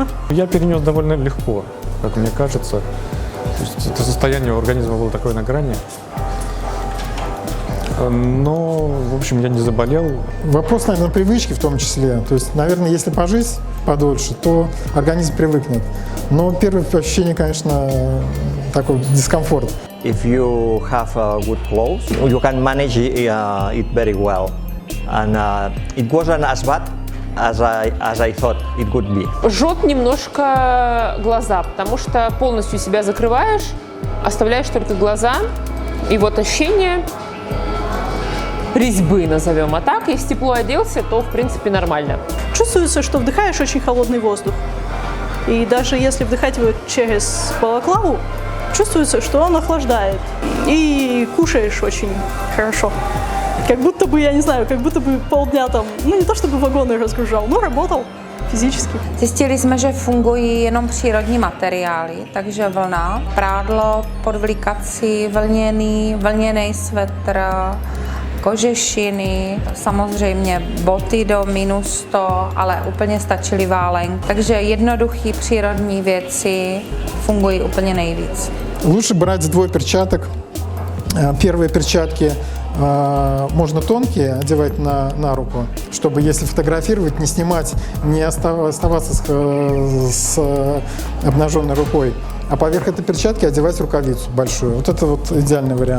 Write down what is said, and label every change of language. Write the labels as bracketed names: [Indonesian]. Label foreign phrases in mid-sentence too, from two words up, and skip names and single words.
[Russian] Я перенес довольно легко, как мне кажется. То есть это состояние у организма было такое на грани. Но, в общем, я не заболел. Вопрос, наверное, привычки в том числе. То есть, наверное, если пожить подольше, то организм привыкнет. Но первое ощущение, конечно, такой дискомфорт. [English] If you have good clothes, you can manage it very well. And it wasn't as bad as I thought it would be. [Russian] Жжет немножко глаза, потому что полностью себя закрываешь, оставляешь только глаза, и вот ощущение резьбы, назовем. А так, если тепло оделся, то, в принципе, нормально. Чувствуется, что вдыхаешь очень холодный воздух. И даже если вдыхать его через балаклаву, чувствуется, что он охлаждает. И кушаешь очень хорошо. Как будто бы, я не знаю, как будто бы полдня там, ну не то чтобы вагоны разгружал, но работал fyzicky. [Czech] Zjistili jsme, že fungují jenom přírodní materiály, takže vlna, prádlo, podvlíkací, vlněný svetr, kožešiny, samozřejmě boty do -100, ale úplně stačily válenky. Takže jednoduché přírodní věci fungují úplně nejvíc. [Russian] Лучше брать с двое перчаток. Первые перчатки можно тонкие одевать на руку, чтобы, если фотографировать, не снимать, не оставаться с обнаженной рукой. А поверх этой перчатки одевать рукавицу большую. Вот это вот идеальный вариант.